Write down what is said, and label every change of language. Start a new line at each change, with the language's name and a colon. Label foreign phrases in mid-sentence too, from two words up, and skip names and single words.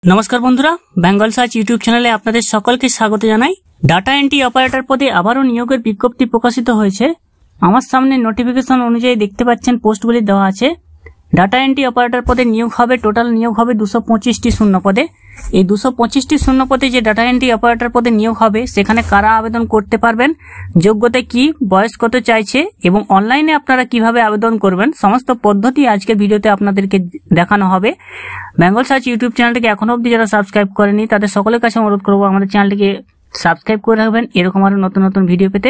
Bangla: নমস্কার বন্ধুরা বেঙ্গল সার্চ ইউটিউব চ্যানেলে আপনাদের সকলকে স্বাগত জানাই।
English: data entry operator
Bangla: পদে আবারো নিয়োগের বিজ্ঞপ্তি প্রকাশিত হয়েছে। আমার সামনে নোটিফিকেশন অনুযায়ী দেখতে পাচ্ছেন পোস্টগুলি देওয়া আছে।
English: data entry operator
Bangla: পদে নিয়োগ হবে টোটাল নিয়োগ হবে 225টি শূন্য পদে। এই 225টি শূন্য পদে যে
English: data entry operator
Bangla: পদে নিয়োগ হবে সেখানে কারা আবেদন করতে পারবেন, যোগ্যতা কি, বয়স কত চাইছে এবং অনলাইনে আপনারা কিভাবে আবেদন করবেন সমস্ত পদ্ধতি আজকের ভিডিওতে আপনাদেরকে দেখানো হবে। বেঙ্গল সার্চ ইউটিউব চ্যানেলটিকে এখনো অবধি যারা সাবস্ক্রাইব করেনি তাদের সকলের কাছে অনুরোধ করব আমাদের চ্যানেলটিকে সাবস্ক্রাইব করে রাখবেন এরকম আরো নতুন নতুন ভিডিও পেতে।